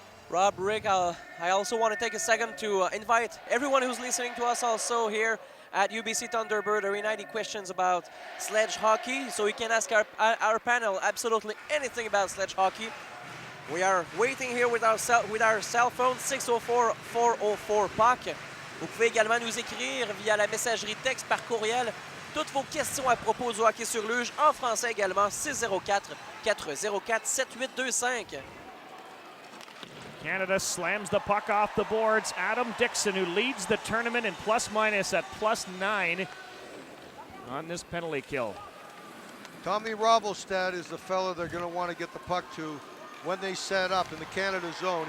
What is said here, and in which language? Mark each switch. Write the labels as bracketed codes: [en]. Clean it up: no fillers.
[en] Rob, Rick, I also want to take a second to invite everyone who's listening to us also here at UBC Thunderbird Arena any questions about sledge hockey. So you can ask our panel absolutely anything about sledge hockey. We are waiting here with our cell phone, 604-404-POC. [fr] Vous pouvez également nous écrire via la messagerie texte par courriel toutes vos questions à propos du hockey sur luge, en français également, 604-404-7825. [en] Canada slams the puck off the boards. Adam Dixon, who leads the tournament in plus-minus at +9 on this penalty kill. Tommy Rovelstad is the fella they're going to want to get the puck to when they set up in the Canada zone.